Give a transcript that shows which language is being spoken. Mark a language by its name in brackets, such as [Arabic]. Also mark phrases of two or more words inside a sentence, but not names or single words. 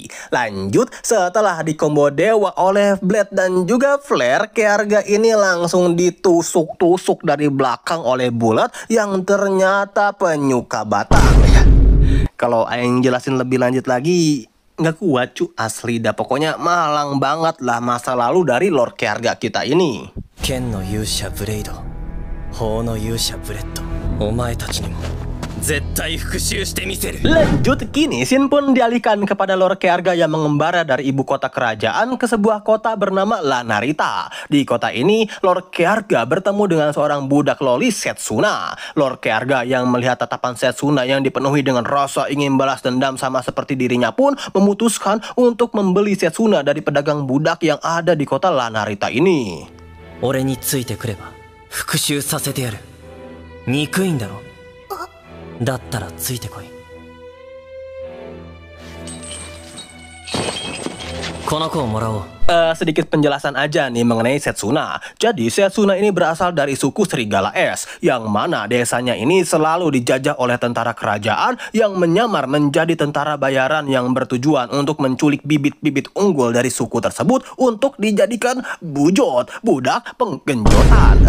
[Indonesian] Lanjut, setelah dikombo dewa oleh Blade dan juga Flare, Kearga ini langsung ditusuk-tusuk dari belakang oleh Bullet yang ternyata penyuka batang. Kalau Aing jelasin lebih lanjut lagi, nggak kuat cu, asli dah. Pokoknya malang banget lah masa lalu dari Lord Kearga kita ini. [Japanese] 剣の勇者ブレイド、法の勇者ブレッド、お前たちにも絶対復讐してみせる。 [Indonesian] Lanjut, kini scene pun dialihkan kepada Lord Kearga yang mengembara dari ibu kota kerajaan ke sebuah kota bernama La Narita. Di kota ini, Lord Kearga bertemu dengan seorang budak loli Setsuna. Lord Kearga yang melihat tatapan Setsuna yang dipenuhi dengan rasa ingin balas dendam sama seperti dirinya pun memutuskan untuk membeli Setsuna dari pedagang budak yang ada di kota La Narita ini. [Japanese] 俺についてくれば復讐させてやる。憎いんだろ。だったらついてこい。この子をもらおう。 [Indonesian] Sedikit penjelasan aja nih mengenai Setsuna. Jadi Setsuna ini berasal dari suku Serigala Es, yang mana desanya ini selalu dijajah oleh tentara kerajaan yang menyamar menjadi tentara bayaran yang bertujuan untuk menculik bibit-bibit unggul dari suku tersebut untuk dijadikan bujot, budak penggenjotan.